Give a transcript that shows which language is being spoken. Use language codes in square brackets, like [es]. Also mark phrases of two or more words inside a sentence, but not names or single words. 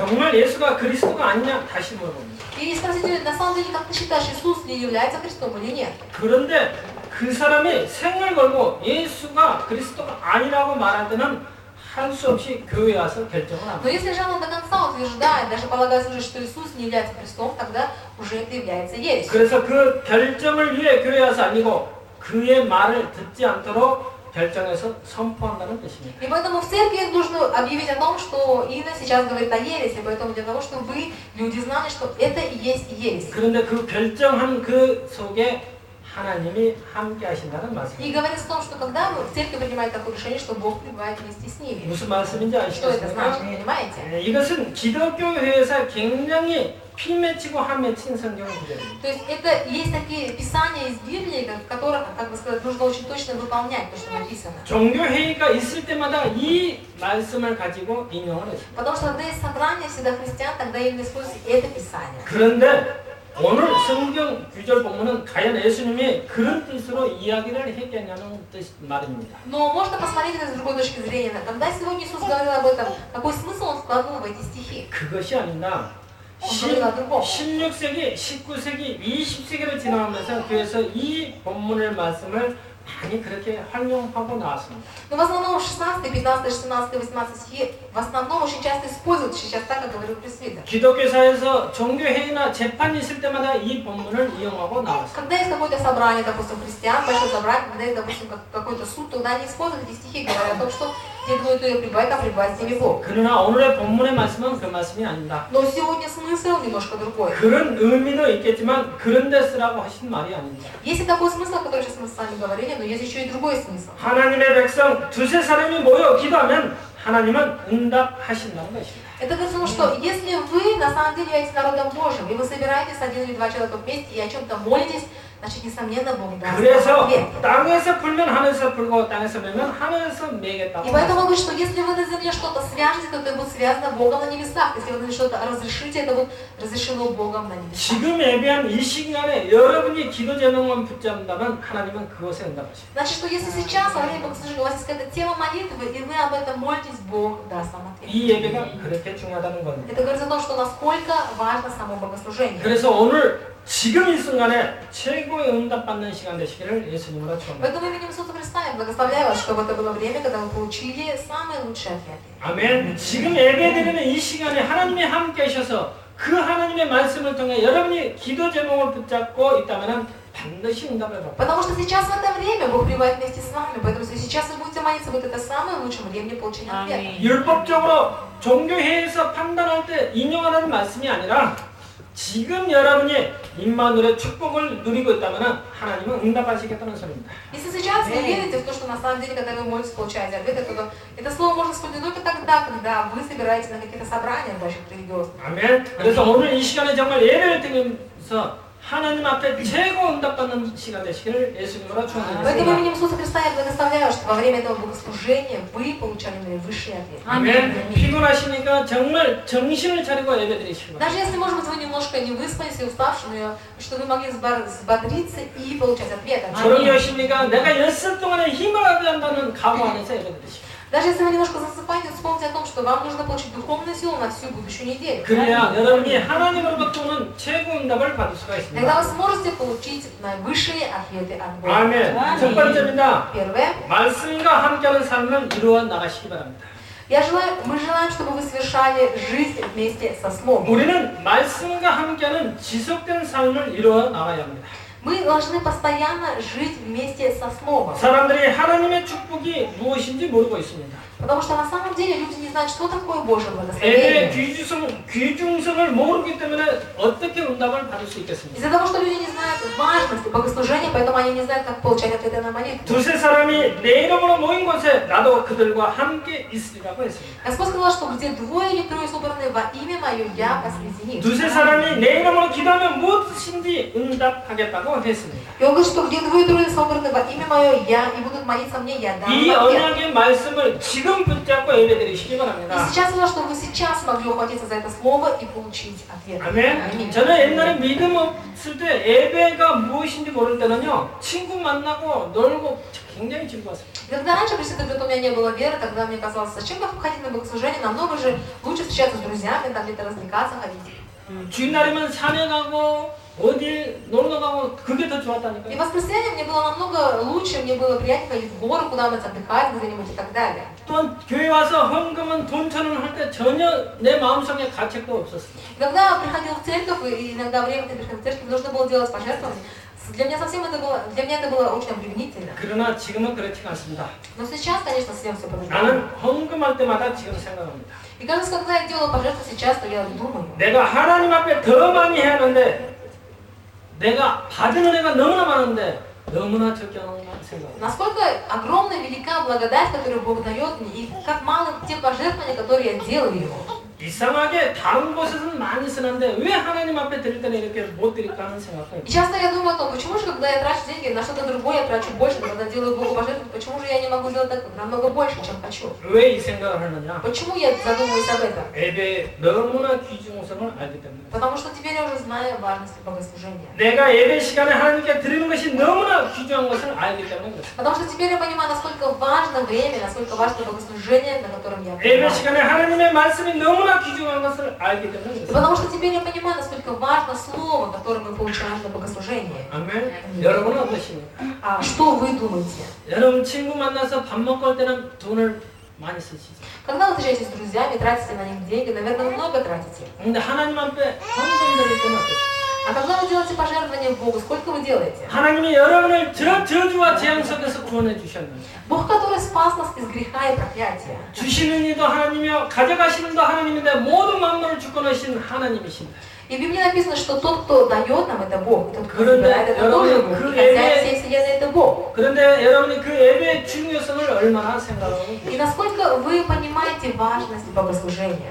[ko] 정말 예수가 그리스도가 아니냐 다시 물어봅니다. [ru] И спросить ее, на самом деле, как ты считаешь, Иисус ли является Христом или нет? [ko] 그런데 그 사람이 생을 걸고 예수가 그리스도가 아니라고 말할 때는 할 수 없이 교회에 와서 결정을 [ru] Но [ko] 합니다. [ru] если же она до конца утверждает, даже полагая уже, что Иисус не является Христом, тогда уже это является ересью. [ko] 그래서 그 결정을 위해 교회에 와서 아니고 그의 말을 듣지 않도록 결정해서 선포한다는 뜻입니다. [ru] И поэтому в церкви нужно объявить о том, что Инна сейчас говорит о ереси, поэтому для того, чтобы вы, люди, знали, что это и есть ересь. [ko] 그런데 그 결정한 그 속에 하나님이 함께 하신다는 [ru] И [ko] 말씀입니다. [ru] говорится о том, что когда церковь принимает такое решение, что Бог пребывает вместе с ними. [ko] 무슨 말씀인지 [ru] Что это значит, [ko] 아시겠습니까? [ru] понимаете? [ko] 이것은 기독교 회에서 굉장히 피 맺히고 한 맺힌 성경 구절입니다. [ru] То есть это есть такие писания из Библии, в которых, как бы сказать, нужно очень точно выполнять то, что написано. [ko] 종교 회의가 있을 때마다 이 말씀을 가지고 인용을 했습니다. [ru] Потому что когда есть собрание всегда христиан, тогда именно используется это писание. [ko] 그런데 오늘 성경 구절 본문은 과연 예수님이 그런 뜻으로 이야기를 했겠냐는 뜻 말입니다. [ru] Но можно посмотреть это с другой точки зрения. Когда сегодня Иисус говорил об этом, какой смысл Он вкладывал в эти стихи? [ko] 그것이 아니라 16세기, 19세기, 20세기를 지나가면서 교회에서 이 본문의 말씀을 많이 그렇게 활용하고 나왔습니다. [ru] Но в основном 16, 15, 16, 18 стихи в основном очень часто используют сейчас так, как говорил пресвитер. [ko] 기독교사에서 종교회의나 재판이 있을 때마다 이 본문을 이용하고 나왔습니다. [ru] Когда есть какое-то собрание, допустим, христиан, большое собрание, когда есть, допустим, какой-то суд, тогда они используют эти стихи, говоря о том, что те двое, то и пребывает, а пребывает с ними Бог. [ko] 그러나 오늘의 본문의 말씀은 그 말씀이 아닙니다. [ru] Но сегодня смысл немножко другой. [ko] 그런 의미도 있겠지만 그런 데 쓰라고 하신 말이 아닙니다. [ru] Есть и такой смысл, о котором сейчас мы с вами говорили, но есть еще и другой смысл. [ko] 하나님의 백성 두세 사람이 모여 기도하면 하나님은 응답하신다는 것입니다. [ru] Это говорится, что если вы на самом деле являетесь народом Божьим, и вы собираетесь 1 или 2 человека вместе и о чем-то молитесь, значит, несомненно, Бог даст [ko] 그래서 [ru] ответ. [ko] 땅에서 풀면 하늘에서 풀고 땅에서 매면 하늘에서 매겠다고. [ru] И поэтому говорит, что если вы на земле что-то свяжете, то это будет связано Богом на небесах. Если вы что-то разрешите, это будет разрешено Богом на небесах. [ko] 지금 예배한 이 시간에 여러분이 기도 제목만 붙잡는다면 하나님은 그것에 응답하십니다. [ru] Значит, что если сейчас во время богослужения у вас есть какая-то тема молитвы, и вы об этом молитесь, Бог даст вам ответ. [ko] 이 예배가 그렇게 중요하다는 겁니다. [ru] Это говорит о том, что насколько важно само богослужение. [ko] 그래서 오늘 지금 이 순간에 최고의 응답받는 시간 되시기를 예수님으로 축원합니다. [ru] Поэтому именем Иисуса Христа я благословляю вас, чтобы это было время, когда вы получили самые лучшие ответы. [ko] 아멘. 지금 예배드리는 이 시간에 하나님이 함께 하셔서 그 하나님의 말씀을 통해 여러분이 기도 제목을 붙잡고 있다면 반드시 응답을 받고. [ru] Потому что сейчас в это время Бог пребывает вместе с вами. Поэтому если сейчас вы будете молиться, вот это самое лучшее время получения ответа. [ko] 율법적으로 종교회에서 판단할 때 인용하라는 말씀이 아니라 지금 여러분이 임마누엘의 축복을 누리고 있다면 하나님은 응답하시겠다는 소리입니다. [ru] Если сейчас вы верите в то, что на самом деле, когда вы молитесь, получаете ответы, то это слово можно использовать только тогда, когда вы собираетесь на какие-то собрания больших религиозных. [ko] 아멘. 그래서 오늘 이 시간에 정말 예배를 통해서 하나님 앞에 최고 응답받는 시간 되시기를 예수님으로 [ru] Поэтому [ko] 축원드립니다. [ru] именем Иисуса Христа я благословляю, что во время этого богослужения вы получали наивысшие ответы. [ko] 아멘. 피곤하시니까 정말 정신을 차리고 예배드리시기 바랍니다. [ru] Даже если, может быть, вы немножко не выспались и уставшие, но что вы могли взбодриться и получать ответы. [ko] 저녁이 오십니까? 내가 열흘 동안에 힘을 얻어야 한다는 각오 안에서 예배드리시기. [ru] Даже если вы немножко засыпаете, вспомните о том, что вам нужно получить духовную силу на всю будущую неделю. [ko] 그래야 여러분이 하나님으로부터 오는 최고 응답을 받을 수가 [ru] Тогда [ko] 있습니다. [ru] вы сможете получить наивысшие ответы от Бога. [ko] 아멘. 첫 번째입니다. [ru] Первое. [ko] 말씀과 함께하는 삶을 이루어 나가시기 바랍니다. [ru] Мы желаем, чтобы вы совершали жизнь вместе со Словом. [ko] 우리는 말씀과 함께하는 지속된 삶을 이루어 나가야 합니다. [ru] Мы должны постоянно жить вместе со Словом. [ko] 사람들이 하나님의 축복이 무엇인지 모르고 있습니다. [ru] Потому что на самом деле люди не знают, что такое Божье [ko] 애들의 [ru] благословение. [ko] 귀중성을 모르기 때문에 어떻게 응답을 받을 수 있겠습니까? [ru] Из-за того, что люди не знают важности богослужения, поэтому они не знают, как получать ответы на молитву. [ko] 두세 사람이 내 이름으로 모인 곳에 나도 그들과 함께 있으리라고 했습니다. [ru] Господь сказал, что где двое или трое собраны во имя Мое, я посреди них. [ko] 두세 사람이 내 이름으로 기도하면 무엇이든지 응답하겠다고 했습니다. [ru] И Он говорит, что где двое или трое собраны во имя Мое, я и будут молиться мне, я дам [ko] 이 [ru] ответ. [ko] 언약의 말씀을 지금 지금 붙잡고 예배드리시기 [ru] И [ko] 바랍니다. [ru] сейчас важно, чтобы вы сейчас могли ухватиться за это слово и получить ответ. [ko] 아멘. 저는 옛날에 믿음 없을 때 예배가 무엇인지 모를 때는요, 친구 만나고 놀고 굉장히 즐거웠어요. [ru] И когда раньше, если у меня не было веры, тогда мне казалось, зачем ходить на богослужение, намного же лучше встречаться с друзьями, там где-то развлекаться, ходить. [ko] 주일날이면 산에 가고 어디 놀러 가고 그게 더 좋았다니까요. [ru] И в воскресенье мне было намного лучше, мне было приятнее ходить в горы, куда-нибудь отдыхать, где-нибудь и так далее. [ko] 또한 교회 와서 헌금은 돈 천원 할 때 전혀 내 마음속에 가책도 없었어요. [ru] И когда я приходил в церковь, и иногда время приходил в церковь, нужно было делать пожертвования, для меня это было очень обременительно. [ko] 그러나 지금은 그렇지가 않습니다. [ru] Но сейчас, конечно, совсем все по-другому. [ko] 나는 헌금할 때마다 지금 생각합니다. [ru] И кажется, когда я делаю пожертвования сейчас, то я думаю, [ko] 내가 하나님 앞에 더 많이 해야 하는데 내가 받은 은혜가 너무나 많은데 너무나 적지 않은가 생각합니다. [ru] насколько огромна, велика благодать, которую Бог дает мне, и как мало те пожертвования, которые я делаю Ему. [ko] 이상하게 다른 곳에서는 많이 쓰는데 왜 하나님 앞에 드릴 때는 이렇게 못 드릴까 하는 생각을 [ru] И часто я думаю о том, почему же, когда я трачу деньги на что-то другое, я трачу больше, когда делаю Богу пожертвования, почему же я не могу сделать так намного больше, чем хочу? [ko] 왜 이 생각을 하느냐? [ru] Почему я задумываюсь об этом? [ko] 예배의 너무나 귀중성을 알기 때문에. [ru] Потому что теперь я уже знаю важность богослужения. [ko] 내가 예배 시간에 하나님께 드리는 것이 너무나 귀중한 것을 알기 때문에 그렇습니다. [ru] Потому что теперь я понимаю, насколько важно время, насколько важно богослужение, на котором я [ko] 예배 [ru] принимаю. [ko] 시간에 하나님의 말씀이 너무나 귀중한 것을 알기 때문에 [ru] И [ko] 그렇습니다. [ru] потому что теперь я понимаю, насколько важно слово, которое мы получаем на богослужении. [ko] 아멘. 여러분은 어떠십니까? [ru] А что вы думаете? [ko] 여러분 친구 만나서 밥 먹고 할 때는 돈을 많이 쓰시죠. [ru] Когда вы встречаетесь с друзьями, тратите на них деньги, наверное, вы много тратите. [ko] 근데 하나님 앞에 헌금 드릴 때는 어떠십니까? [ru] А когда вы делаете пожертвования Богу, сколько вы делаете? [ko] 하나님이 여러분을 저주와 재앙 속에서 구원해 주셨는데 [ru] Бог, который спас нас из греха и проклятия. [ko] 주시는 이도 하나님이요 가져가시는 이도 하나님인데 모든 만물을 주권하신 하나님이신다. [ru] И в Библии написано, что тот, кто дает нам, это Бог. Тот, кто [ko] 그런데 [ru] забирает, это тоже [ko] 여러분이 [ru] Бог. [ko] 그 [ru] И хозяин [ko] 예배의 [ru] всей вселенной, это Бог. [ko] 그런데 여러분이 그 예배의 중요성을 얼마나 생각하고 [ru] И насколько вы понимаете важность богослужения?